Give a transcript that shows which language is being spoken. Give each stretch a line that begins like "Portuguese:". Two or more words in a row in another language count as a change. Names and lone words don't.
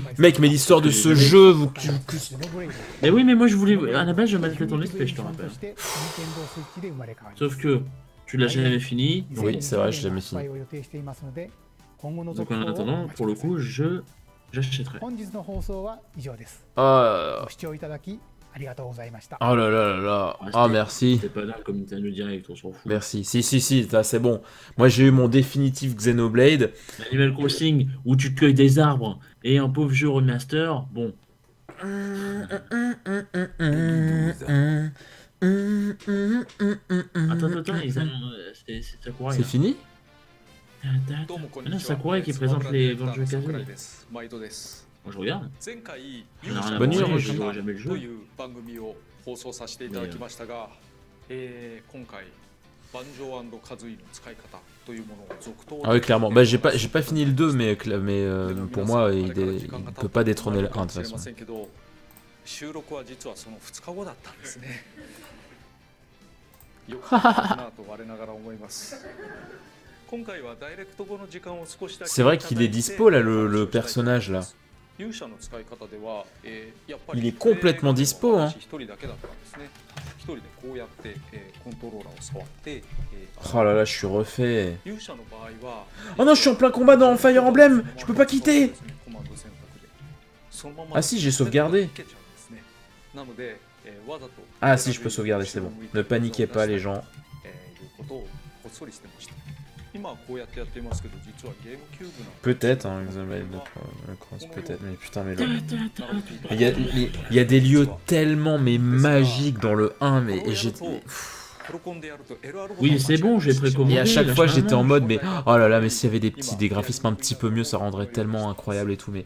French: Mec, mais l'histoire de ce jeu, vous... Mais oui, mais moi je voulais... À la base, je m'attendais ton esprit, je te rappelle. Sauf que tu l'as jamais fini. Oui, c'est vrai, je l'ai jamais fini. Donc en attendant, pour le coup, j'achèterai.
Japanese: 本日の放送は以上です。
French: Oh,
Japanese: ご視聴いただきありがとうございました。
French: oh là là là là. Oh, merci. C'est pas dingue comme Nintendo Direct, on s'en fout. Merci. Si, ça, c'est bon. Moi, j'ai eu mon définitif Xenoblade. Animal Crossing, où tu te cueilles des arbres, et un pauvre jeu remaster, bon. Attends, c'est Sakurai. C'est là. fini? Ah non, Sakurai qui présente les Banjo Kazooie. Moi je regarde. J'en ai rien à Bonne nuit, branler, Roger. je jouerai jamais le jeu.
Japanese: 今回バンジョー&カズイの使い方というものを続投
French: Ah oui, clairement. Bah, j'ai pas fini le 2, mais pour moi, il peut pas détrôner le 1 de toute façon.
Japanese: 収録は実はその2日後だったんですねよくなと我ながら思います今回はダイレクト後の時間を少しだけ
French: C'est vrai qu'il est dispo là, le personnage là.
Japanese: 勇者の使い方では、やっぱ
French: Il
Japanese: り
French: est complètement dispo, hein.
Japanese: 一人だけだったんですね一人でこうやって、コントローラーを触って、
French: Oh là là, je suis refait.
Japanese: 勇者の場合は
French: Oh non, je suis en plein combat dans Fire Emblem. Je peux pas quitter.
Japanese: コマンド選択でそのまま
French: Ah si, j'ai sauvegardé.
Japanese: いけちゃうんですねなので、わざと
French: Ah si, je peux sauvegarder, c'est bon. Ne paniquez pas les gens.
Japanese: いうことをこっそりしてました今はこうやってやってますけど実はゲームキューブの
French: Peut-être, hein, Xenoblade Cross, peut-être. Mais putain, mais là... Il y a des lieux tellement mais magiques dans le 1, mais et j'ai... Oui, c'est bon, j'ai précommandé. Et à chaque fois, j'étais en mode, mais oh là là, mais s'il y avait des graphismes un petit peu mieux, ça rendrait tellement incroyable et tout, mais...